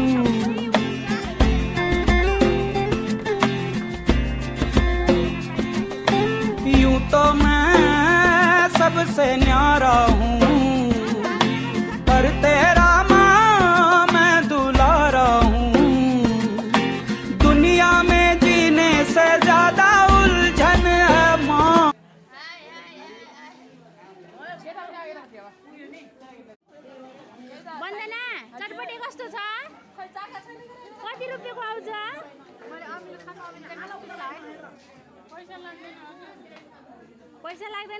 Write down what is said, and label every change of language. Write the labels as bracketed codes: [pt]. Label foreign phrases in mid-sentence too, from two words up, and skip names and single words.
[hi] यूं तो मैं सबसे न्यारा हूँ, पर तेरा माँ मैं दुलारा हूँ। दुनिया में जीने से ज्यादा उलझन है माँ। [ne] वन्दना चटपटी कस्तो छ? कति रुपियाँको आउँछ? पैसा लाग्दैन?